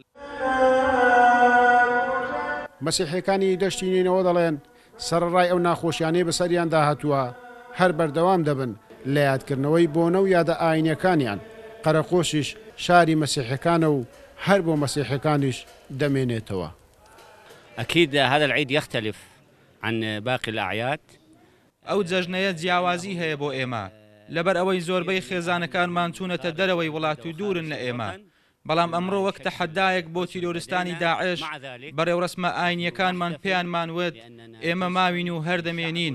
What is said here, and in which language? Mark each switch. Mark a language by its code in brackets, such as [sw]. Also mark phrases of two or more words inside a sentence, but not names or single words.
[ckb] مەسیحیەکانی دەشتی نینەوە دەڵێن سەرڕای ئەو ناخۆشیانەی بەسەریان داهاتووە هەر بەردەوام دەبن لە یادکردنەوەی بۆنە و یادە ئاینیەکانیان. قەرەقۆشیش شاری مەسیحیەکانە و هەر بۆ مەسیحیەکانیش دەمێنێتەوە. [ar] أكيد هذا العيد يختلف عن باقي الأعياد. [ckb] ئەو جەژنەیە جیاوازی هەیە بۆ ئێمە لەبەر ئەوەی زۆربەی خێزانەکانمان چوونەتە دەرەوەی وڵات و دوورن لە ئێمە. بەڵام ئەمڕۆ وەک تەحەدایەک بۆ تیرۆریستانی داعش بەڕێوڕسمە ئاینیەکانمان پێیانمان وت ئێمە ماوین و هەردەمێنین.